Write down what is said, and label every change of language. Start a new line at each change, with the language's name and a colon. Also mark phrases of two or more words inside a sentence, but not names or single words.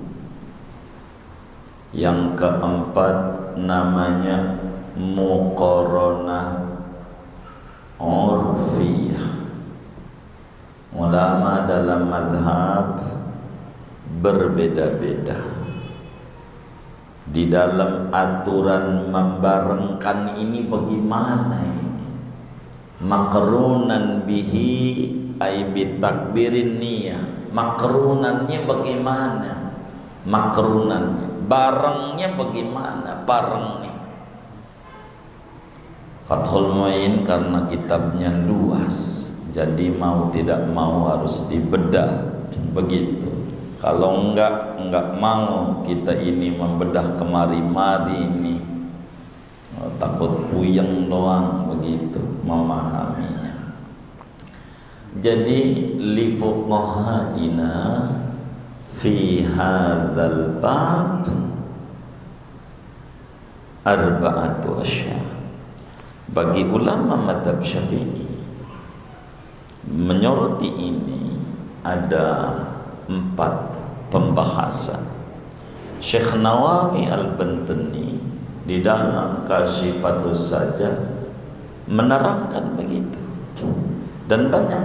Indonesian: Yang keempat namanya
Arabic: مقارنة عرفية.
Indonesian: Ulama dalam madhab berbeda-beda di dalam aturan membarengkan ini. Bagaimana ini?
Arabic: مقرونا به أي بتكبير النية.
Indonesian: Makrunannya bagaimana? Makrunannya barengnya bagaimana? Barengnya Fathul Muin karena kitabnya luas, jadi mau tidak mau harus dibedah. Begitu. Kalau enggak mau kita ini membedah kemari-mari ini, takut puyeng doang begitu memahaminya.
Arabic: Jadi لفقهائنا في هذا الباب أربعة أشياء.
Indonesian: Bagi ulama madhab Syafi'i menyoroti ini ada 4 pembahasan. Syekh Nawawi Al-Bantani di dalam Kasyifatus Sajjad menerangkan begitu, dan banyak